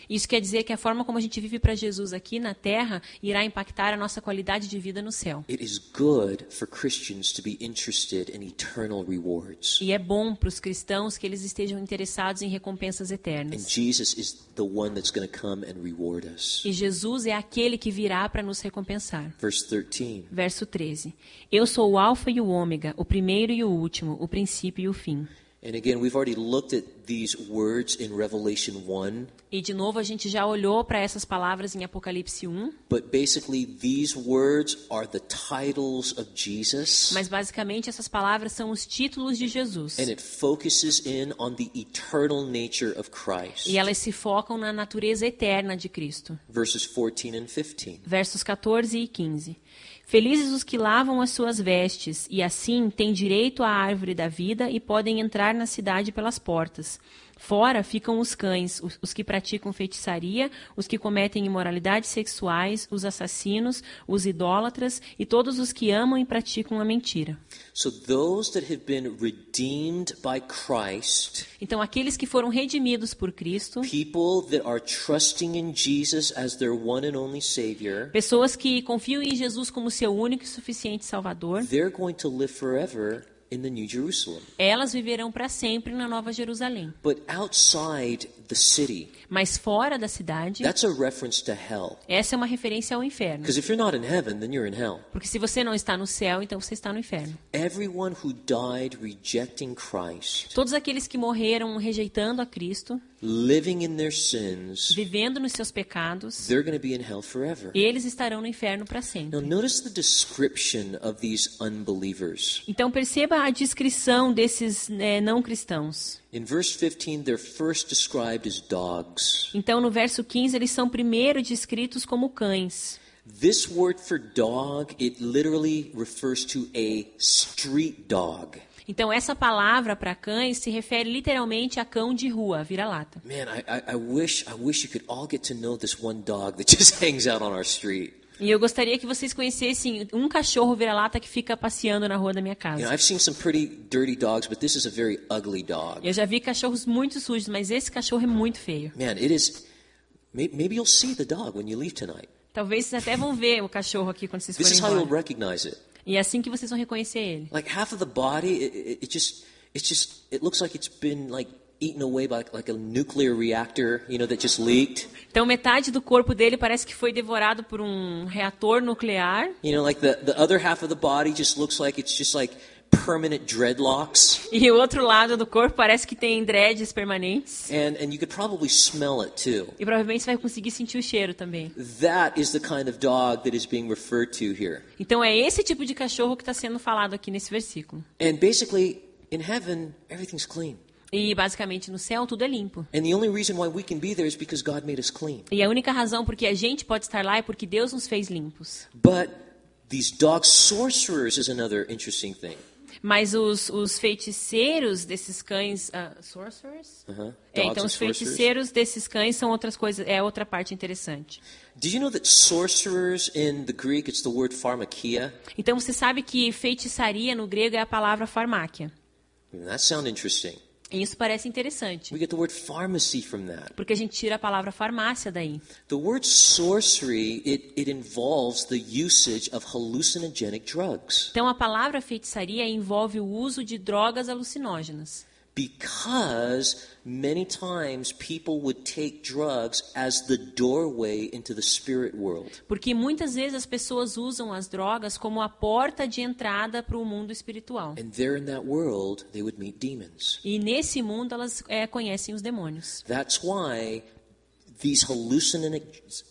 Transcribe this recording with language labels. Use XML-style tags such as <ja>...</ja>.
<pt>Isso quer dizer que a forma como a gente vive para Jesus aqui na terra irá impactar a nossa qualidade de vida no céu.</pt> <en>It is good for Christians to be interested in eternal rewards.</en> <pt>E é bom para os cristãos que eles estejam interessados em recompensas</pt> <en>And</en> <pt>eternas.</pt> <en>Jesus is the one that's going to come and reward us.</en> <pt>E Jesus é aquele que virá para nos recompensar.</pt> <en>Verse 13.</en> <pt>Verso 13. Eu sou o Alfa e o Ômega, o primeiro e o último, o princípio e o fim.</pt> <en>And again, we've already looked at these words in Revelation 1.</en> <pt>E de novo a gente já olhou para essas palavras em Apocalipse 1.</pt> <en>But basically, these words are the titles of Jesus.</en> <pt>Mas basicamente essas palavras são os títulos de Jesus.</pt> <en>And it focuses in on the eternal nature of Christ.</en> <pt>E elas se focam na natureza eterna de Cristo.</pt> <en>Verses 14 and 15.</en> <pt>Versos 14 e 15. Felizes os que lavam as suas vestes, e assim têm direito à árvore da vida e podem entrar na cidade pelas portas. Fora ficam os cães, os que praticam feitiçaria, os que cometem imoralidades sexuais, os assassinos, os idólatras e todos os que amam e praticam a mentira.</pt> <en>So those that have been redeemed by Christ,</en> <pt>Então, aqueles que foram redimidos por Cristo,</pt> <en>people that are trusting in Jesus as their one and only Savior,</en> <pt>pessoas que confiam em Jesus como seu único e suficiente Salvador,</pt> <en>they're going to live forever in the New Jerusalem.</en> <pt>Elas viverão para sempre na Nova Jerusalém.</pt> <en>But outside the city,</en> <pt>Mas fora da cidade,</pt> <en>that's a reference to hell.</en> <pt>essa é uma referência ao inferno.</pt> <en>Because if you're not in heaven, then you're in hell.</en> <pt>Porque se você não está no céu, então você está no inferno.</pt> <en>Everyone who died rejecting Christ,</en> <pt>Todos aqueles que morreram rejeitando a Cristo,</pt> <en>living in their sins,</en> <pt>vivendo nos seus pecados,</pt> <en>they're going to be in hell forever.</en> <pt>eles estarão no inferno para</pt> <en>Now</en> <pt>sempre.</pt> <en>notice the description of these unbelievers.</en> <pt>Então perceba a descrição desses não cristãos.</pt> <en>In verse 15, they're first described as dogs.</en> <pt>Então no verso 15 eles são primeiro descritos como cães.</pt> <en>This word for dog, it literally refers to a street dog.</en> <pt>Então essa palavra para cães se refere literalmente a cão de rua, vira-lata.</pt> <en>Man, I wish you could all get to know this one dog that just hangs out on our street.</en> <pt>E eu gostaria que vocês conhecessem um cachorro vira-lata que fica passeando na rua da minha</pt> <en>You know,</en> <pt>casa.</pt> <en>I've seen some pretty dirty dogs, but this is a very ugly dog.</en> <pt>Eu já vi cachorros muito sujos, mas esse cachorro é muito feio.</pt> <en>Man, it is. Maybe you'll see the dog when you leave tonight.</en> <pt>Talvez vocês até vão ver o cachorro aqui quando vocês</pt> <en>This is</en> <pt>forem</pt> <en>how you'll</en> <pt>embora.</pt> <en>recognize it.</en> <pt>E é assim que vocês vão reconhecer ele.</pt> <en>Like half of the body, it looks like it's been like eaten away by like a nuclear reactor, you know, that just leaked.</en> <pt>Então metade do corpo dele parece que foi devorado por um reator nuclear.</pt> <en>You know, like the other half of the body just looks like it's just like permanent dreadlocks.</en> <pt>E o outro lado do corpo parece que tem dreads permanentes.</pt> <en>And you could probably smell it too.</en> <pt>E provavelmente você vai conseguir sentir o cheiro também.</pt> <en>That is the kind of dog that is being referred to here.</en> <pt>Então é esse tipo de cachorro que está sendo falado aqui nesse versículo.</pt> <en>And basically, in heaven, everything's clean.</en> <pt>E basicamente no céu tudo é limpo.</pt> <en>And the only reason why we can be there is because God made us clean.</en> <pt>E a única razão por que a gente pode estar lá é porque Deus nos fez limpos.</pt> <en>But these dog sorcerers is another interesting thing.</en> <pt>Mas os feiticeiros desses cães...</pt> <en>sorcerers? Uh-huh.</en> <pt>Então</pt> <en>Dogs</en> <pt>os</pt> <en>and sorcerers.</en> <pt>feiticeiros desses cães são outras coisas, é outra parte interessante.</pt> <en>Did you know that sorcerers in the Greek, it's the word pharmakia?</en> <pt>Então você sabe que feitiçaria no grego é a palavra farmáquia.</pt> <en>That sounds interesting.</en> <pt>E isso parece interessante,</pt> <en>We get the word pharmacy from that.</en> <pt>porque a gente tira a palavra farmácia daí.</pt> <en>The word sorcery, it involves the usage of hallucinogenic drugs.</en> <pt>Então a palavra feitiçaria envolve o uso de drogas alucinógenas.</pt> <en>Because many times people would take drugs as the doorway into the spirit world.</en> <pt>Porque muitas vezes as pessoas usam as drogas como a porta de entrada para o mundo espiritual.</pt> <en>And there in that world, they would meet demons.</en> <pt>E nesse mundo elas conhecem os demônios.</pt> <en>That's why these hallucinogenic...</en>